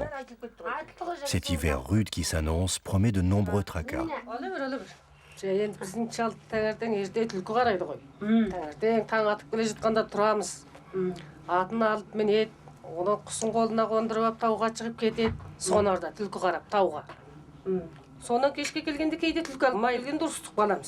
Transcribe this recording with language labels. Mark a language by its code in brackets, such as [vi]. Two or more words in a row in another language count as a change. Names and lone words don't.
[fr] Cet hiver rude qui s'annonce promet de nombreux tracas. [kk] Енді біздің шал таңертең ерте түлкі қарайды ғой. Таңертең таң атып келе жатқанда тұрамыз. Атын алып мінеді, оны құсын қолына қондырып алып тауға шығып кетеді. Сонарда түлкі қарап тауға. Сонан кешке келгенде кейде түлкі алып келгенде ұрыстық баламыз.